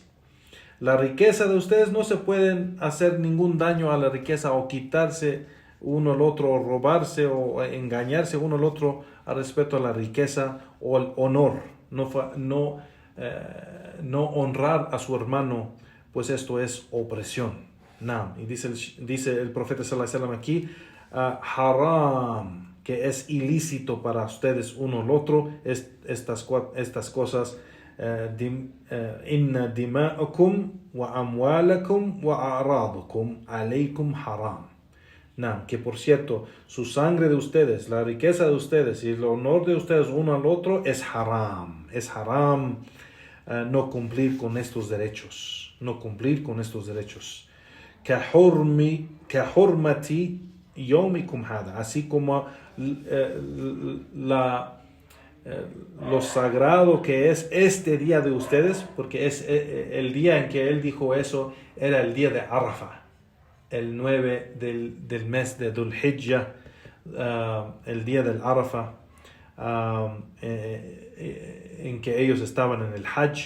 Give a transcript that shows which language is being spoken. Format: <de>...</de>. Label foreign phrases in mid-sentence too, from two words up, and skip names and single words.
<es>La riqueza de ustedes, no se pueden hacer ningún daño a la riqueza o quitarse uno al otro, o robarse o engañarse uno al otro al respecto a la riqueza o el honor. No honrar a su hermano, pues esto es opresión. Y dice el profeta</es> <ar>صلى الله عليه وسلم</ar> <es>aquí, haram, que es ilícito para ustedes uno al otro, estas cosas.</es> <ar>إن دماءكم وأموالكم وأعراضكم عليكم حرام.</ar> <es>Que por cierto, su sangre de ustedes, la riqueza de ustedes y el honor de ustedes uno al otro es haram. Es haram no cumplir con estos derechos. No cumplir con estos derechos.</es> <ar>كحرمة يومكم هذا.</ar> <es>Así como lo sagrado que es este día de ustedes, porque es el día en que él dijo eso, era el día de Arafah, el 9 del mes de Dhul Hijjah, el día del Arafah, en que ellos estaban en el Hajj.</es>